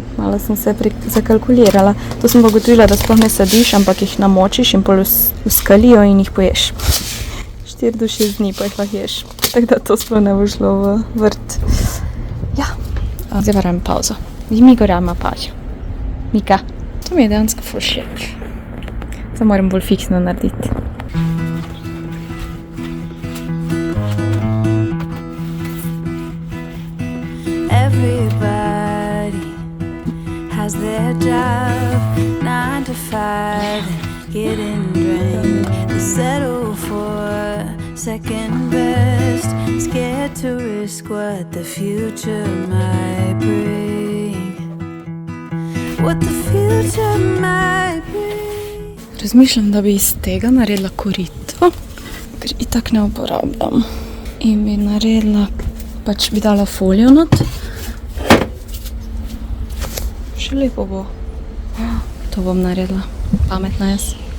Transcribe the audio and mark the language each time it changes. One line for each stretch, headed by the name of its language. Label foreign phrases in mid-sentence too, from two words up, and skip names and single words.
Slovenian: Malo sem se zakalkulirala. To sem pa ugotovila, da sploh ne sadiš, ampak jih namočiš in pol uskalijo in jih poješ. 4 do 6 dni pa jih lahko ješ. Tako da to sploh ne bo šlo v vrt. Ja, zdaj varam pauzo. Mi gorama pažjo. Mika, to mi je dejansko ful všeč. Zdaj moram bolj fiksno narediti.
English: Everybody has their job, 9 to 5, getting drained. They settle for second best, scared to risk what the future might bring. What the future might bring.
Slovenian: Razmišljam, da bi iz tega naredila korito, ker itak ne uporabljam. In bi naredila, pač bi dala folijo not. Še lepo bo. To bom naredila. Pametna jaz.